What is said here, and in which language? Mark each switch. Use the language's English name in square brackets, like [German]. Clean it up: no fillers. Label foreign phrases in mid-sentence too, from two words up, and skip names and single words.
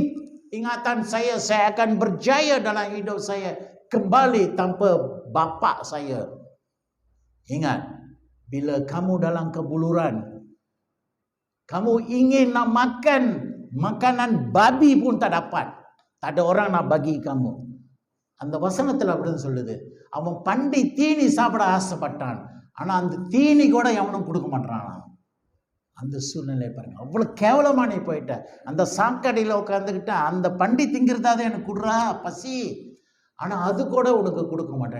[Malay] Ingatan saya akan berjaya dalam hidup saya. Kembali tanpa Bapa saya. Ingat, bila kamu dalam kebuluran, kamu ingin nak makan makanan babi pun tak dapat. Tak ada orang nak bagi kamu. [Tamil] அந்த வசனத்தில் அப்படின்னு சொல்லுது, அவன் பண்டி தீனி சாப்பிட ஆசைப்பட்டான், ஆனா அந்த தீனி கூட எவனும் கொடுக்க மாட்டானா. அந்த சூழ்நிலை பாருங்க, அவ்வளவு கேவலமா நீ போயிட்ட. அந்த சாக்கடையில் உட்காந்துக்கிட்ட அந்த பண்டி திங்கிறதாவது எனக்கு கொடுறா பசி, ஆனா அது கூட உனக்கு கொடுக்க மாட்டான்.